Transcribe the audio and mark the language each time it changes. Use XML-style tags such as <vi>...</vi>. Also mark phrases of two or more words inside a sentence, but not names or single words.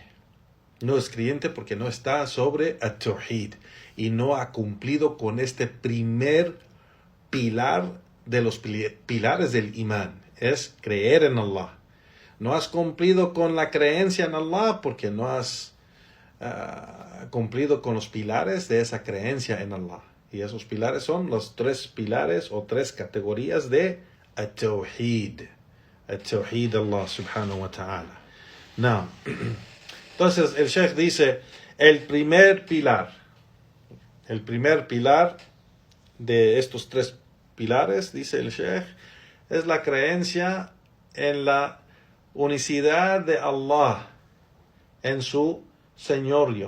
<es>No es creyente porque no está sobre at-tawhid y no ha cumplido con este primer pilar de los pilares del imán, es creer en Allah. No has cumplido con la creencia en Allah porque no has cumplido con los pilares de esa creencia en Allah. Y esos pilares son los 3 pilares o 3 categorías de at-tawhid.</es> <ar>التوحيد الله سبحانه وتعالى.</ar> <es>Now, entonces el Sheikh dice, el primer pilar de estos 3 pilares, dice el Sheikh, es la creencia en la unicidad de Allah, en su señorío.</es>